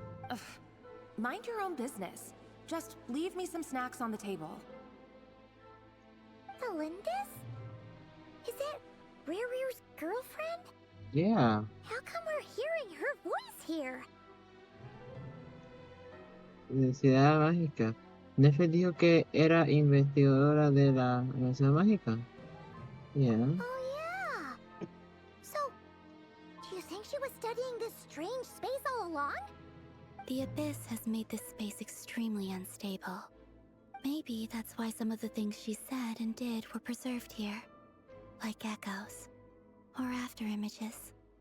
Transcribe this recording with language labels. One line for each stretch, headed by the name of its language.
English: Ugh. Mind your own business. Just leave me some snacks on the table. Thalindis? Is that Rerear's girlfriend? Yeah. How come we're hearing her voice here?
Spanish: Universidad Mágica. Nefe dijo que era investigadora de la Universidad Mágica.
English: Yeah. Oh, yeah. So, do you think she was studying this strange space all along? The Abyss has made this space extremely unstable. Maybe that's why some of the things she said and did were preserved here. Like echoes. Or after images.